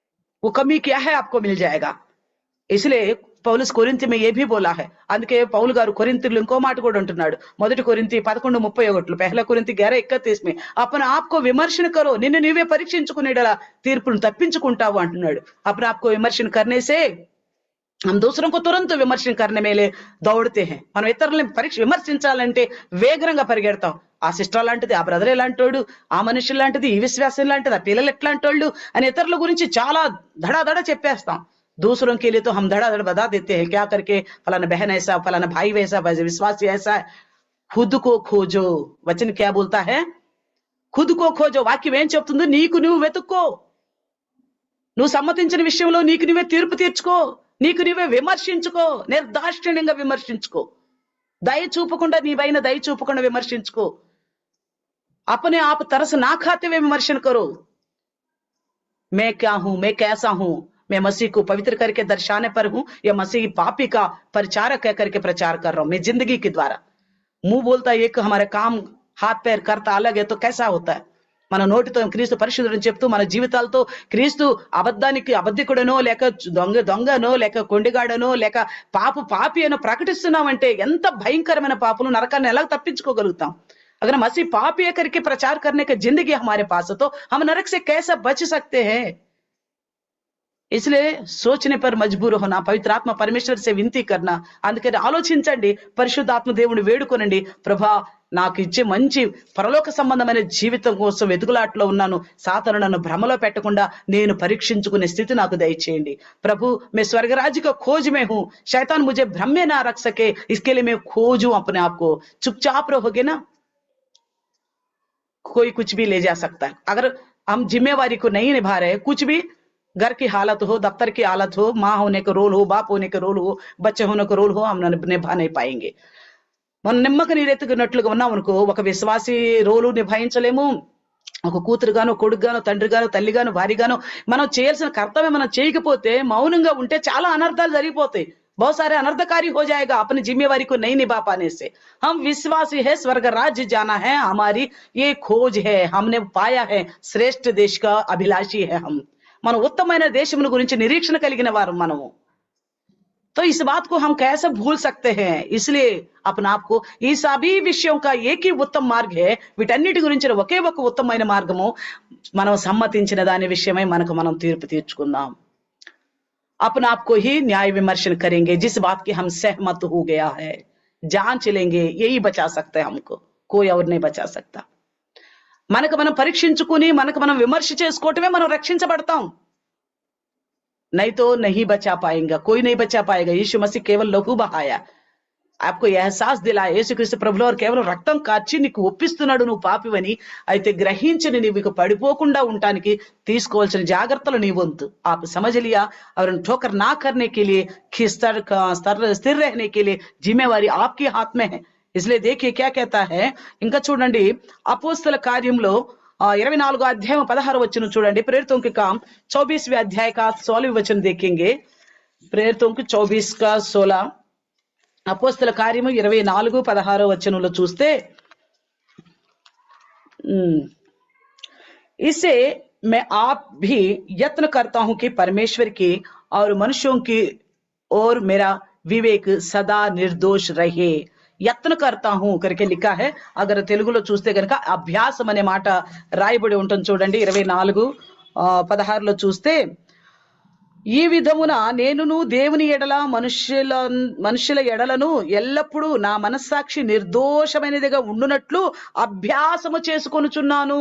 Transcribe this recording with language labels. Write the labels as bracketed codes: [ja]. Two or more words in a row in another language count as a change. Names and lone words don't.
[hi] वो कमी क्या है आपको मिल जाएगा। इसलिए పౌలుస్ కొరింథీ में ये भी बोला है. [te] అందుకే పౌలు గారు కొరింథీయులు ఇంకో మాట కూడా అంటున్నాడు. [hi] మొదటి కొరింథీ 11:31 పహలా కొరింథీ 11:31 में अपने आप को विमर्शन करो, [te] నిన్ను నీవే పరీక్షించుకునేలా తీర్పును తప్పించుకుంటావు అంటున్నాడు. [hi] अपने आप को विमर्शन करने से हम दूसरों को तुरंत विमर्शन करने में दौड़ते हैं. [te] మనం ఇతరులని విమర్శించాలంటే వేగంగా పరిగెడతాం. ఆ సిస్టర్ లాంటిది, ఆ బ్రదర్ ఎలాంటోడు, ఆ మనుషులు లాంటిది, ఈ విశ్వాసం లాంటిది, ఆ పిల్లలు ఎట్లాంటోళ్ళు అని ఇతరుల గురించి చాలా దడాదడ చెప్పేస్తాం. [hi] दूसरों के लिए तो हम धड़ाधड़ बता देते हैं क्या करके, फलाना बहन ऐसा, फलाना भाई वैसा, विश्वासी ऐसा. खुद को खोजो. वचन क्या बोलता है? खुद को खोजो. [te] వాక్యం ఏం చెప్తుందో నీకు నువ్వు వెతుక్కో. నువ్వు సమ్మతించిన విషయంలో నీకు నువ్వే తీర్పు తీర్చుకో, నీకు నువ్వే విమర్శించుకో, నిర్దాక్షిణ్యంగా విమర్శించుకో, దయ చూపకుండా నీ పైన దయ చూపకుండా విమర్శించుకో. [hi] अपने आप तरस ना खाते हुए विमर्शन करो. मैं क्या हूं, मैं कैसा हूं, मैं मसीह को पवित्र करके दर्शाने पर हूं या मसीह पापी का परिचारक कह करके प्रचार कर रहा हूं मैं जिंदगी के द्वारा. मुंह बोलता है एक, हमारे काम हाथ पैर करता अलग है, तो कैसा होता है? [te] మన నోటితో క్రీస్తు పరిశుద్ధుడని చెప్తూ మన జీవితాలతో క్రీస్తు అబద్ధానికి అబద్ధికుడనో లేక దొంగనో లేక కొండిగాడనో లేక పాపి అనో ప్రకటిస్తున్నామంటే ఎంత భయంకరమైన పాపలు, నరకాన్ని ఎలా తప్పించుకోగలుగుతాం? [hi] अगर मसीह पापी करके प्रचार करने की जिंदगी हमारे पास है तो हम नरक से कैसे बच सकते हैं? इसलिए सोचने पर मजबूर होना, पवित्र आत्मा परमेश्वर से विनती करना. [te] అందుకని ఆలోచించండి, పరిశుద్ధాత్మ దేవుని వేడుకొనండి, ప్రభా నాకు ఇచ్చే మంచి పరలోక సంబంధమైన జీవితం కోసం వెతుకులాట్లో ఉన్నాను, సాతాను నన్ను భ్రమలో పెట్టకుండా నేను పరీక్షించుకునే స్థితి నాకు దయచేయండి. [hi] ప్రభు मैं स्वर्ग राज्य का खोज में हूं, शैतान मुझे भ्रम में ना रख सके, इसके लिए मैं खोजूं अपने आप को. चुपचाप रहोगे ना, कोई कुछ भी ले जा सकता है. अगर हम जिम्मेवारी को नहीं निभा रहे, कुछ भी घर की हालत हो, दफ्तर की हालत हो, माँ होने का रोल हो, बाप होने का रोल हो, बच्चे होने का रोल हो, हम निभा नहीं पाएंगे. మనం నిమ్మక నీరెత్తుకున్నట్లుగా ఉన్నాం అనుకో, ఒక విశ్వాసి రోలు నిభాయించలేము. ఒక కూతురుగాను, కొడుకుగాను, తండ్రిగాను, తల్లిగాను, భార్యగాను మనం చేయాల్సిన కర్తవ్యం మనం చేయకపోతే, మౌనంగా ఉంటే చాలా అనర్థాలు జరిగిపోతాయి. बहुत सारे अनर्थकारी हो जाएगा अपनी जिम्मेवारी को नहीं निभा पाने से. हम विश्वासी है, स्वर्ग राज्य जाना है, हमारी ये खोज है, हमने पाया है श्रेष्ठ देश का अभिलाषी है. [te] हम మన ఉత్తమమైన దేశమును గురించి నిరీక్షణ కలిగిన వారు మనము. [hi] तो इस बात को हम कैसे भूल सकते हैं? इसलिए अपने आप को [te] ఈ సభీ విషయం [hi] का एक ही उत्तम मार्ग है. [te] వీటన్నిటి గురించి ఒకే ఒక ఉత్తమమైన మార్గము, మనం సమ్మతించిన దాని విషయమై మనకు మనం తీర్పు తీర్చుకుందాం. [hi] अपने आप को ही न्याय विमर्शन करेंगे, जिस बात की हम सहमत हो गया है जांच लेंगे, यही बचा सकता है हमको, कोई और नहीं बचा सकता. [te] మనకు మనం పరీక్షించుకుని మనకు మనం విమర్శ చేసుకోవటమే మనం రక్షించబడతాం. [hi] नहीं तो नहीं बचा पाएगा, कोई नहीं बचा पाएगा. यीशु मसीह केवल लहू बहाया, आपको एहसास दिलाया, [te] యేసుక్రీస్తు ప్రభువు వారు కేవలం రక్తం కార్చి నీకు ఒప్పిస్తున్నాడు నువ్వు పాపివని. అయితే గ్రహించని నీవు పడిపోకుండా ఉండటానికి తీసుకోవాల్సిన జాగ్రత్తలు నీ వంతు. [hi] आप समझ लिया, और ठोकर ना करने के लिए, स्थिर रहने के लिए जिम्मेवारी आपके हाथ में है. इसलिए देखिए क्या कहता है. [te] ఇంకా చూడండి అపోస్తల కార్యంలో 24 [hi] अध्याय 16 वचन [te] చూడండి. [hi] प्रेरितों के काम 24वें अध्याय का 16 वचन देखेंगे. प्रेरितों के 24 का 16, [te] అపోస్తల కార్యము 24:16 వచనంలో చూస్తే, [hi] इसे मैं आप भी यत्न करता हूं कि परमेश्वर की और मनुष्यों की और मेरा विवेक सदा निर्दोष रहे. యత్న करता हूं करके लिखा है. [te] अगर తెలుగులో చూస్తే గనక అభ్యాసం అనే మాట రాయబడి ఉంటుంది చూడండి. 24:16లో చూస్తే, ఈ విధమున నేనును దేవుని ఎడల మనుషుల ఎడలను ఎల్లప్పుడూ నా మనస్సాక్షి నిర్దోషమైనదిగా ఉండునట్లు అభ్యాసము చేసుకొనుచున్నాను.